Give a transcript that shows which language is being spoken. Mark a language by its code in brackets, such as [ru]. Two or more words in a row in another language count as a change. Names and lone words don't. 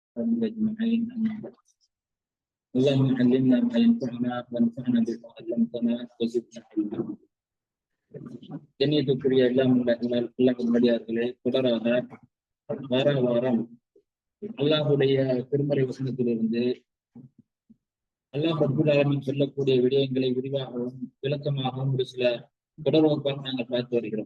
[ar] أجمعين. اللهم علمنا ما ينفعنا وانفعنا بما علمتنا وزدنا علما. [ta] கண்ணியத்துக்குரிய எல்லாம் நல்லடியார்களே, தொடராக வார வாரம் அல்லாஹுடைய திருமறை வசனத்திலிருந்து அல்லாஹ் [ar] رب العالمين [ta] சொல்லக்கூடிய விடயங்களை விரிவாகவும் விளக்கமாகவும் ஒரு சில தொடர் வகுப்பாக நாங்கள் பார்த்து வருகிறோம்.